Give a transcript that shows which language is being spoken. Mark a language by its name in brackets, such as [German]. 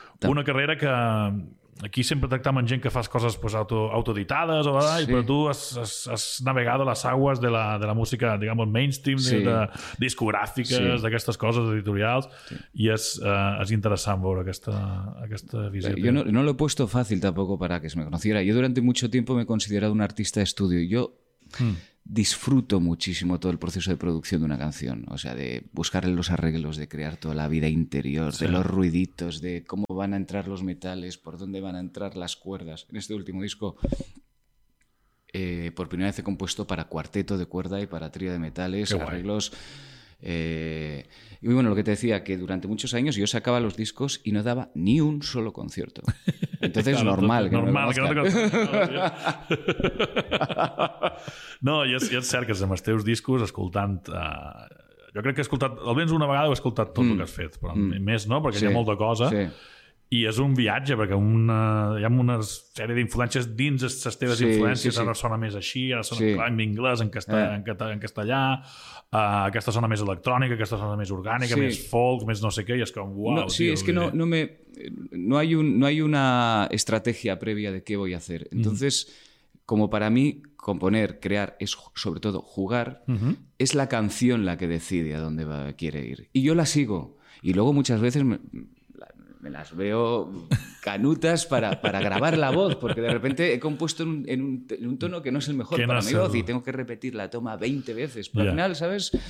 [Catalan] Una carrera que aquí sempre tractam amb gent que fas coses, pues, autoeditades, sí, i però tu has navegat a les aigües de la música, diguem, mainstream, sí, de discogràfiques, sí, d'aquestes coses editorials, sí, i és interessant veure aquesta visió. [Spanish] Yo no lo he puesto fácil tampoco para que se me conociera. Yo durante mucho tiempo me he considerado un artista de estudio. Yo disfruto muchísimo todo el proceso de producción de una canción, o sea, de buscarle los arreglos, de crear toda la vida interior, sí, de los ruiditos, de cómo van a entrar los metales, por dónde van a entrar las cuerdas. En este último disco, por primera vez he compuesto para cuarteto de cuerda y para trío de metales. Qué arreglos guay. Y bueno, lo que te decía, que durante muchos años yo sacaba los discos y no daba ni un solo concierto. Entonces claro, normal que no te conozca. [Catalan] No, ja és cert que amb els teus discos, escoltant... jo crec que he escoltat... Almenys una vegada he escoltat tot el que has fet, però més no, perquè sí, hi ha molta cosa. Sí. I és un viatge, perquè hi ha una sèrie d'influències dins les teves influències. Sí, sí, sí. Ara sona més així, ara sona en anglès, en castellà... aquesta zona més electrònica, aquesta zona més orgànica, sí, més folk, més no sé què, i és com, uau... [Spanish] No, sí, [Catalan] és que [Spanish] no hay una estrategia previa de què voy a hacer. Entonces, como para mí, componer, crear, es sobre todo jugar, es la canción la que decide a dónde quiere ir. Y yo la sigo. Y luego muchas veces me las veo canutas para grabar la voz, porque de repente he compuesto en un tono que no es el mejor para mi voz y tengo que repetir la toma 20 veces. Pero al final, ¿sabes?